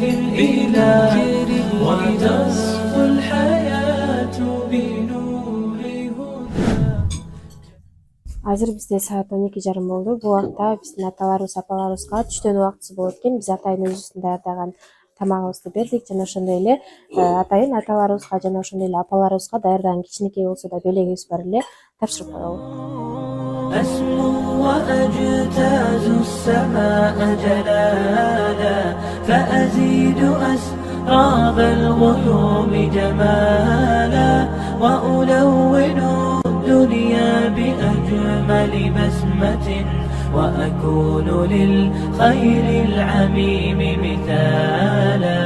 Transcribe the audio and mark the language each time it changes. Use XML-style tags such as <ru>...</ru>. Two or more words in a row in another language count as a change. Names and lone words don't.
<ar>الإله وتصفو الحياة بنور هدى.</ar> <ky>Азыр бизде саат 12:30 болду. Бул убакта биздин аталарыбыз, апаларыбызга түштөн убактысы болот экен. Биз атайын өзүбүздүн даярдаган тамагыбызды бердик жана ошондой эле атайын аталарыбызга жана ошондой эле апаларыбызга даярдаган кичинекей болсо да белегибиз бар эле тапшырып коелу.</ky> <ar>أسمو وأجتاز السماء جلالا فأزيد أسراب الغيوم جمالا وألون الدنيا بأجمل بسمة وأكون للخير العميم مثالا.</ar>